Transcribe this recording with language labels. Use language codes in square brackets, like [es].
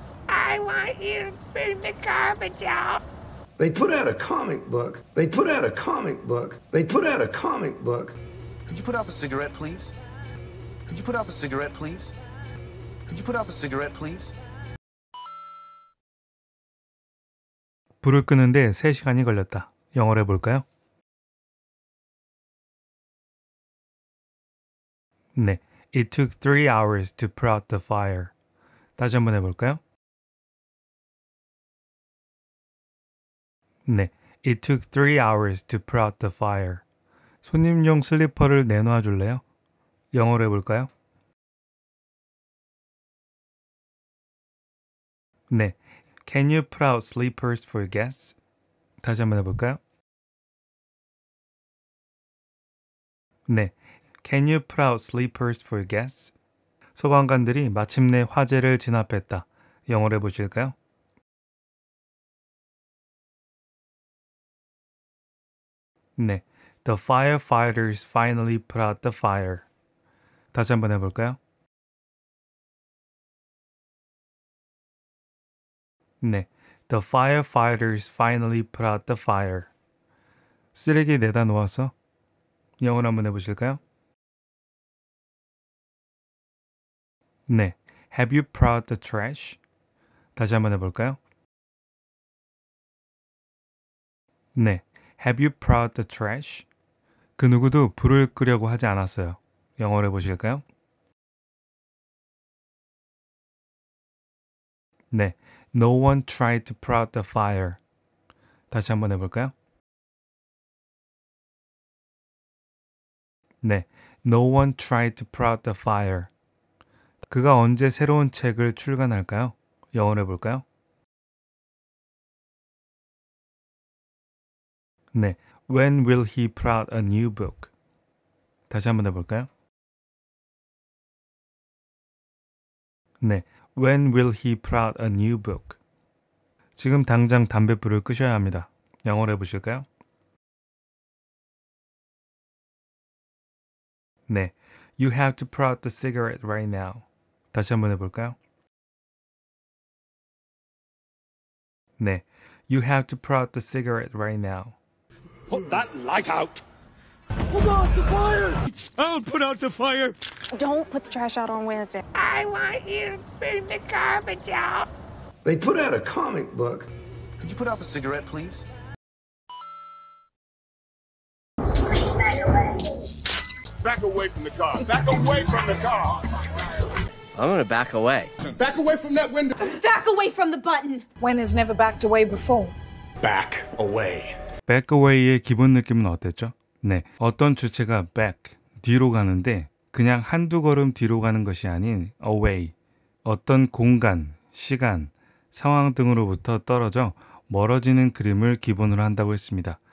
[en] I want you to bring the garbage out. They put out a comic book. They put out a comic book. They put out a comic book. Could you put out the cigarette, please? Could you put out the cigarette, please? Could you put out the cigarette, please? [ko] 불을 끄는데 3시간이 걸렸다. 영어로 해볼까요? [en] 네, It took 3 hours to put out the fire. [ko] 다시 한번 해볼까요? [en] 네, It took 3 hours to put out the fire. [ko] 손님용 슬리퍼를 내놔 줄래요? 영어로 해볼까요? [en] 네, Can you put out sleepers for guests? [ko] 다시 한번 해볼까요? [en] 네, Can you put out sleepers for guests? [ko] 소방관들이 마침내 화재를 진압했다. 영어로 해보실까요? [en] 네, The firefighters finally put out the fire. [ko] 다시 한번 해볼까요? [en] 네, The firefighters finally put out the fire. [ko] 쓰레기 내다 놓아서 영어로 한번 해보실까요? [en] 네, Have you put out the trash? [ko] 다시 한번 해볼까요? [en] 네, Have you put out the trash? [ko] 그 누구도 불을 끄려고 하지 않았어요. 영어로 해보실까요? [en] 네, No one tried to put out the fire. [ko] 다시 한번 해볼까요? [en] 네, No one tried to put out the fire. [ko] 그가 언제 새로운 책을 출간할까요? 영어로 해볼까요? [en] 네, When will he put out a new book? [ko] 다시 한번 해볼까요? [en] 네, When will he put out a new book? [ko] 지금 당장 담뱃불을 끄셔야 합니다. 영어로 해보실까요? [en] 네, You have to put out the cigarette right now. [ko] 다시 한번 해볼까요? [en] 네, You have to put out the cigarette right now. Put that light out. Put out the fire! I'll put out the fire. Don't put the trash out on Wednesday. I want you to bring the garbage out. They put out a comic book. Could you put out the cigarette, please? Back away from the car. Back away from the car. I'm gonna back away. Back away from that window. Back away from the button. When has never backed away before? Back away. [ko] back away의 기본 느낌은 어땠죠? 네, 어떤 주체가 back, 뒤로 가는데 그냥 한두 걸음 뒤로 가는 것이 아닌 away, 어떤 공간, 시간, 상황 등으로부터 떨어져 멀어지는 그림을 기본으로 한다고 했습니다.